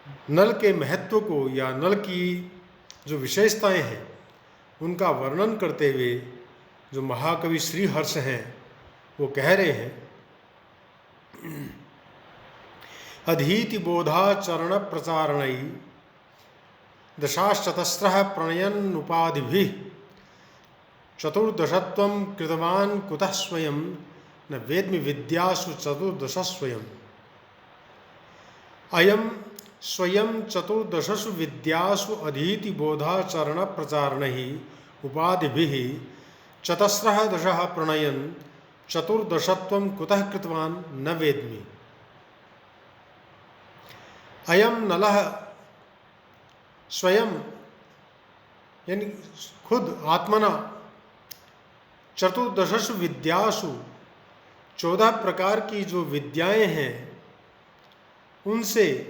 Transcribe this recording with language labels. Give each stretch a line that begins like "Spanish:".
Hindi: नल के महत्व को या नल की जो विशेषताएं हैं उनका वर्णन करते हुए जो महाकवि श्रीहर्ष हैं वो कह रहे हैं,
Sanskrit: अधीति बोधाचरण प्रचारणै दशाश्चतस्रः प्रणयन् उपाधिभिः चतुर्दशत्वं कृतवान् कुतः स्वयं न वेद्मि विद्यासु चतुर्दशस्वयम्। अयं स्वयं चतुर्दशसु विद्यासु अधीति बोधाचरण प्रचारणैः उपाधिभिः चतस्रः दशः प्रणयन् चतुर्दशत्वं कुतः कृतवान् न वेद्मि। अयम नलः स्वयं
Hindi: यानी खुद
Sanskrit: आत्मना चतुर्दशसु विद्यासु
Hindi: 14 प्रकार की जो विद्याएं हैं उनसे